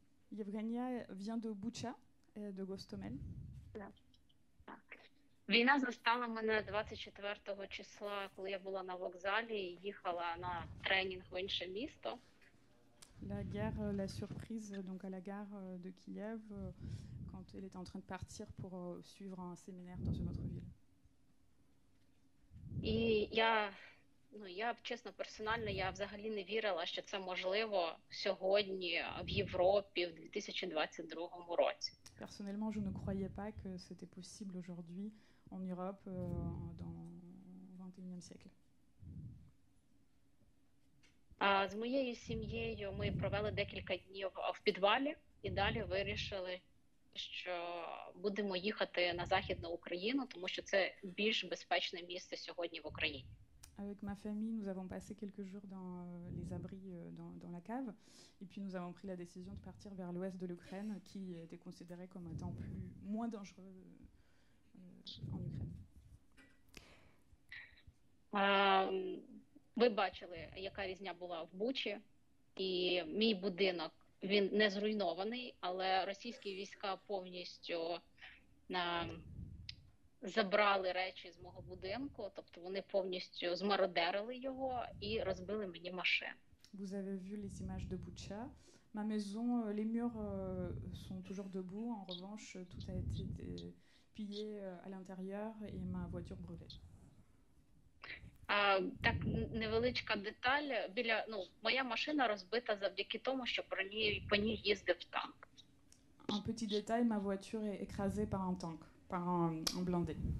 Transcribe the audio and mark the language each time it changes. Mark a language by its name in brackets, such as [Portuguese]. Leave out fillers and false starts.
[French] Євгенія vient de Bucha, de Gostomel. [Ukrainian] Війна застала мене 24 числа, коли я була на вокзалі і їхала на тренінг в інше місто. [French] La guerre l'a surprise donc à la gare de Kiev quand elle était en train de partir pour suivre un séminaire dans une autre ville. [Ukrainian] І я чесно, персонально, я взагалі не вірила, що це можливо сьогодні в Європі в 2022 році. [French] Personnellement, je ne croyais pas que c'était possible aujourd'hui en Europe dans le XXIe siècle. [Ukrainian] З моєю сім'єю ми провели декілька днів в підвалі і далі вирішили, що будемо їхати на Західну Україну, тому що це більш безпечне місце сьогодні в Україні. [French] Avec ma famille, nous avons passé quelques jours dans les abris dans la cave et puis nous avons pris la décision de partir vers l'ouest de l'Ukraine qui était considéré comme étant moins dangereux en Ukraine. [Ukrainian] Ви бачили, яка різня була в Бучі, і мій будинок, він не зруйнований, але російські війська повністю забрали речі з мого будинку, тобто вони повністю змародерили його і розбили мені машину. [French] Vous avez vu les images de Bucha. Ma maison, les murs sont toujours debout. En revanche, tout a été pillé à l'intérieur et ma voiture brûlée. [Ukrainian] Так, невеличка деталь. Моя машина розбита завдяки тому, що по ній їздив танк. [French] Un petit détail, ma voiture est écrasée par un tank, par un blindé.